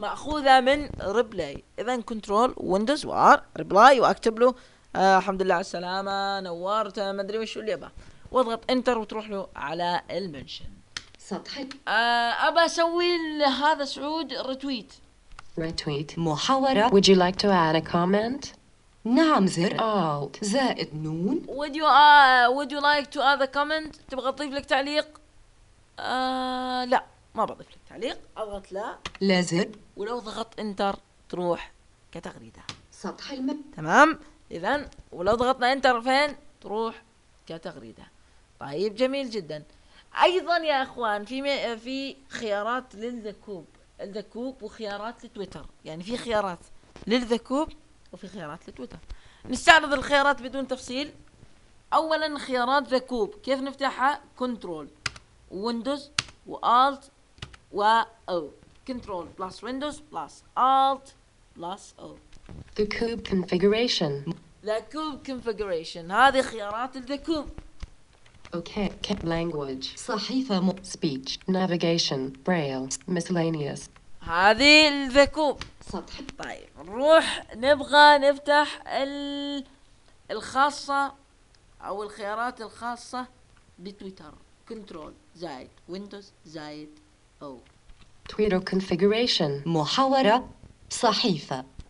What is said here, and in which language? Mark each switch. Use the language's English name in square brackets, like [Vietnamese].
[Arabic] ماخوذه من ريبلاي. اذا كنترول ويندوز وار ريبلاي واكتب له الحمد لله على السلامه نورت ما ادري وش اللي ابى واضغط انتر وتروح له على المنشن سطحي. ابى اسوي لهذا سعود ريتويت. [English] Retweet. [Arabic] محاورة. [English] Would you like to add a comment? [Arabic] نعم زر. [English] Alt. [Arabic] زائد نون. [English] Would you Would you like to add a comment? [Arabic] تبغى تضيف لك تعليق؟ لا ما بضيف لك تعليق. أضغط لا. لا زر. ولو ضغط إنتر تروح كتغريدة. سطح المب. تمام. إذا ولو ضغطنا إنتر فين تروح كتغريدة. طيب جميل جدا. أيضا يا إخوان في خيارات للذكوب. الذكوب وخيارات لتويتر يعني في خيارات للذكوب وفي خيارات لتويتر. نستعرض الخيارات بدون تفصيل. اولا خيارات ذكوب كيف نفتحها؟ كنترول ويندوز والت و او كنترول بلس ويندوز بلس الت بلس او ذكوب كونفيجريشن. ذكوب كونفيجريشن هذه خيارات الذكوب. [English] Okay, language. [Arabic] صحيفة [English] speech, navigation, braille, miscellaneous. [Arabic] هذه الذكوب سطح. طيب نروح نبغى نفتح الخاصة أو الخيارات الخاصة بتويتر. كنترول زائد ويندوز زائد أو. تويتر كونفيجريشن محاورة صحيفة.